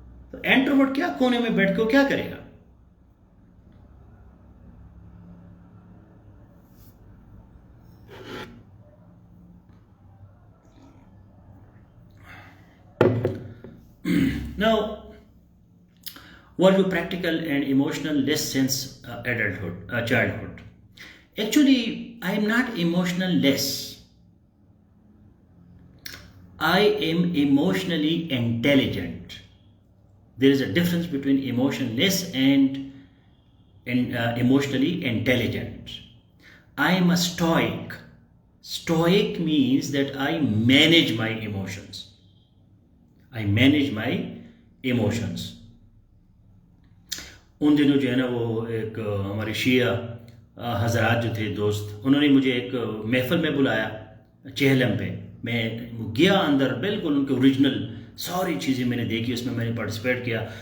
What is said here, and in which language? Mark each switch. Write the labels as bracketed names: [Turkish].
[Urdu] تو انٹروورٹ کیا کونے میں بیٹھ کے کیا کرے گا؟ [English] Now, what are practical and emotional less since childhood? Actually, I am not emotional less. I am emotionally intelligent. There is a difference between emotionless and emotionally intelligent. I am a stoic. Stoic means that I manage my emotions. I manage my emotions. [Urdu] ان دنوں جو ہے نا وہ ایک ہمارے شیعہ حضرات جو تھے دوست، انہوں نے مجھے ایک محفل میں بلایا چہلم پہ. میں گیا اندر، بالکل ان کے اوریجنل ساری چیزیں میں نے دیکھی، اس میں میں نے پارٹیسپیٹ کیا.